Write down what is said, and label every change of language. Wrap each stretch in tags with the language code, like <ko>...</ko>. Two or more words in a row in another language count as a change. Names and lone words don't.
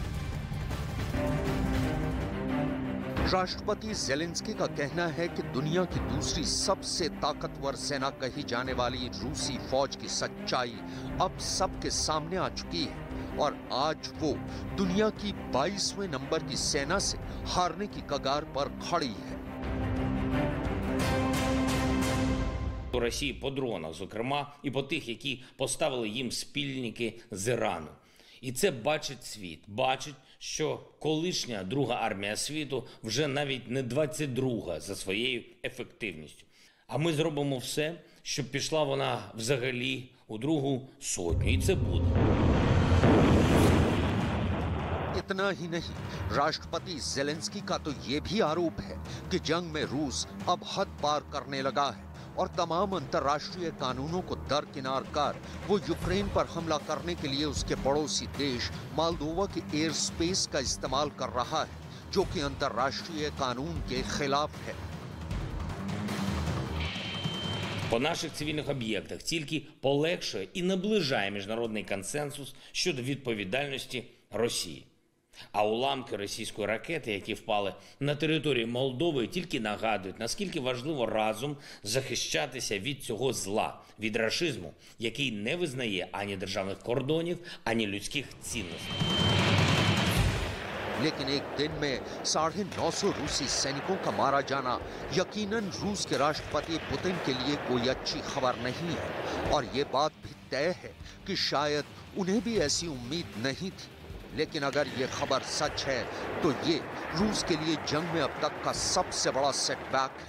<hi>राष्ट्रपति ज़ेलेंस्की का कहना है कि दुनिया की दूसरी सबसे ताकतवर सेना कही जाने वाली रूसी फौज की सच्चाई अब सबके सामने आ चुकी है और आज वो दुनिया की 22वें नंबर की सेना से हारने की कगार पर खड़ी है।</hi> <uk>Росії по дронах, зокрема, і по тих, які поставили їм спільники з Ірану. І це бачить світ. Бачить, що колишня друга армія світу вже навіть не 22-га за своєю ефективністю. А ми зробимо все, щоб пішла вона взагалі у другу сотню. І це буде.</uk> <hi>इतना ही नहीं, राष्ट्रपति जेलेंस्की का तो ये भी आरोप है कि जंग में रूस अब हद पार करने लगा है और तमाम अंतर्राष्ट्रीय कानूनों को दरकिनार कर वो यूक्रेन पर हमला करने के लिए उसके पड़ोसी देश मोल्दोवा के</hi> <en>air space</en> <hi>का इस्तेमाल कर रहा है, जो कि अंतर्राष्ट्रीय कानून के खिलाफ है.</hi> <uk>По наших цивільних об'єктах тільки полегшує і наближає міжнародний консенсус щодо відповідальності Росії. А уламки російської ракети, які впали на території Молдови, тільки нагадують, наскільки важливо разом захищатися від цього зла, від рашизму, який не визнає ані державних кордонів, ані людських цінностей.</uk> <hi>लेकिन एक दिन में 950 रूसी सैनिकों का मारा जाना यकीनन रूस के राष्ट्रपति पुतिन के लिए कोई अच्छी खबर नहीं है और ये बात भी तय है कि शायद उन्हें भी ऐसी उम्मीद नहीं थी. लेकिन अगर ये खबर सच है तो ये रूस के लिए जंग में अब तक का सबसे बड़ा सेटबैक है.</hi>